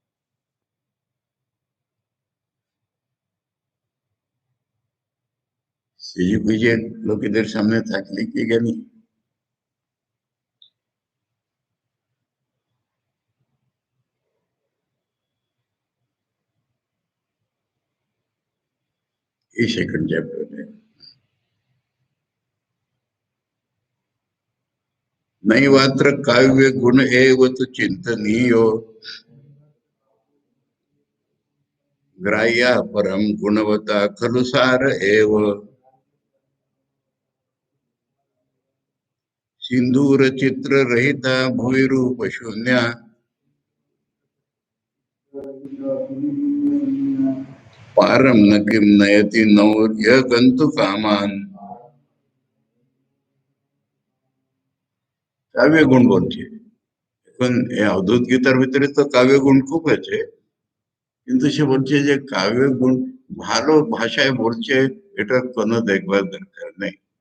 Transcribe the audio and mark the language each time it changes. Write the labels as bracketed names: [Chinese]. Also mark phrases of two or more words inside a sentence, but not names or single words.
[Bangla] সেজে গুজে লোকেদের সামনে থাকলে কি জ্ঞানী? এই সেকেন্ড চ্যাপ্টারে [Sanskrit] नैवात्र काव्य गुण एव तु चिंतनीयो ग्राह्य परम गुणवता खलु सार एव सिंदूर चित्र रहिता भुवि रूप शून्य पारम न किम नयति नौर्य गंतु कामान। [Bangla] কাব্য গুণ বলছে, এখন এই অদ্ভুত গীতার ভিতরে তো কাব্য গুণ খুব আছে, কিন্তু সে বলছে যে কাব্য গুণ ভালো ভাষায় বলছে, এটার কোনো দেখবার দরকার নেই।